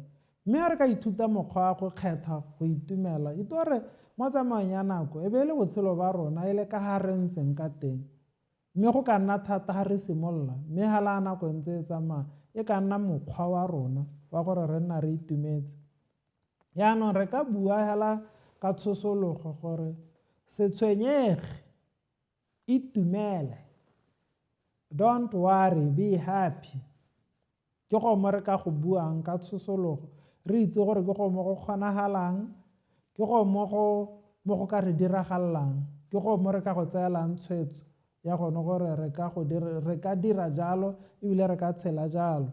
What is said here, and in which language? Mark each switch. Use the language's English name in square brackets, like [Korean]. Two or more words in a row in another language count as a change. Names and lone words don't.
[Tswana] Mme ga re ka ithuta mokgwa wa go kgetha go itumela ito gore mo tsamaong ya nako e be e le botshelo ba rona e le ka ga re ntseng ka teng, mme go ka nna thata ga re simolola, mme hala nako ntse e tsamaya e ka nna mokgwa wa rona wa gore re nna re itumetse. Yaanong re ka bua hela ka tsosologo gore se tshwenyege, itumele, [English] don't worry, be happy. [Tswana] Ke go mo re ka go buang ka tsosologo re itse gore ke go mo go kgonagalang, ke go mo go ka re diragalelang, ke go mo re ka go tseelang tshwetso ya gone gore re ka dira jalo ebile re ka tshela jalo.